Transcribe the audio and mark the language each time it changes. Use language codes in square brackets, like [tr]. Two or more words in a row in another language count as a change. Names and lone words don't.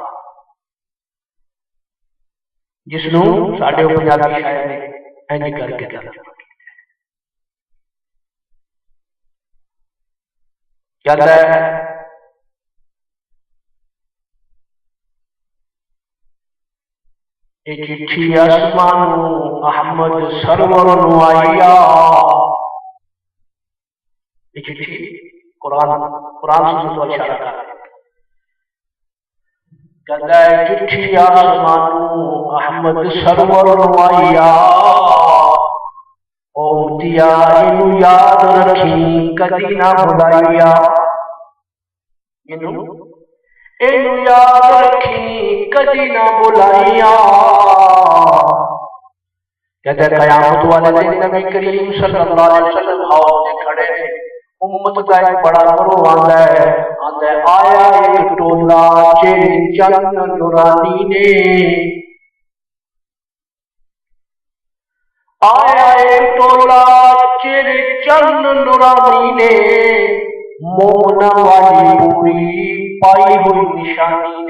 [pa] جس نو ساڈے پنجابی شاعر نے اینج کر کے کہتا ہے چٹھی آسمانوں احمد سرور نو آئیا. [ur] یہ چٹھی قرآن سنت و اشارہ کر کہتا ہے [pa] چٹھی آسمانوں احمد سرور نو آئیا او دیا اینو یاد رکھی کدی نہ بھلائیا. اینو یاد رکھی کدی نہ بھلائیا. [ur] کہتے ہیں قیامت والے دن نبی کریم صلی اللہ علیہ وسلم حوض میں کھڑے امت کا ایک بڑا گروہ آتا ہے [pa] آیا ایک ٹولا چہرے چند نورانی نے آیا ایک ٹولا چہرے چند نورانی نے مومنا والی پوری پائی ہوئی نشانی نے.